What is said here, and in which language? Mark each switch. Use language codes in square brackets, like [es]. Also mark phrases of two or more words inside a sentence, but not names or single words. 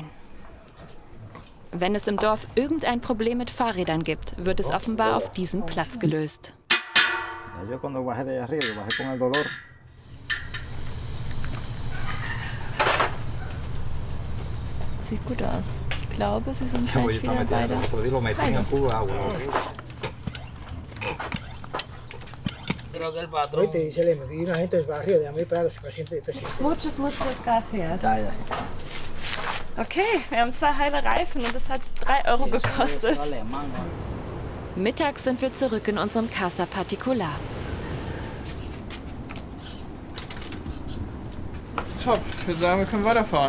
[de] Wenn es im Dorf irgendein Problem mit Fahrrädern gibt, wird es offenbar auf diesem Platz gelöst. Sieht gut aus. Ich glaube, sie sind gleich wieder beide. [es] Muchas gracias. [de] Okay, wir haben 2 heile Reifen und das hat 3 Euro gekostet. Mittags sind wir zurück in unserem [es] Casa Particular. [de] Top, ich würde sagen, wir können weiterfahren.